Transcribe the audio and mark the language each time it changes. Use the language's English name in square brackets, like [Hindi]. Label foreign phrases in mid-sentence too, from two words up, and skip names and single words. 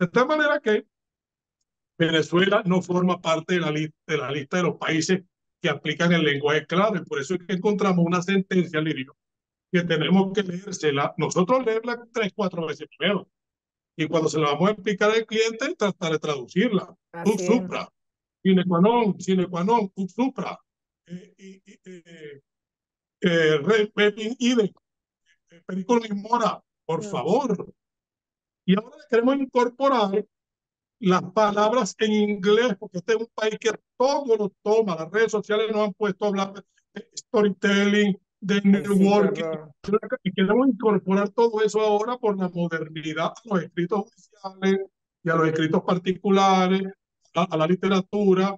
[Spanish] De tal manera que Venezuela no forma parte de la lista de los países que aplican el lenguaje clave. Por eso es que encontramos una sentencia, Lirio, que tenemos que leérsela, nosotros leerla 3, 4 veces primero. Y cuando se la vamos a explicar al cliente, tratar de traducirla. [Latin] Ut [Spanish] Así es. [Latin] supra, sine qua non, ut supra. Repin idem, periculum in mora, [Spanish] por favor. Y ahora queremos incorporar las palabras en inglés, porque este es un país que todo lo toma. Las redes sociales nos han puesto a hablar de storytelling, de Ay, sí, qué networking, horror. y queremos incorporar todo eso ahora por la modernidad a los escritos judiciales y a los escritos particulares, a la literatura.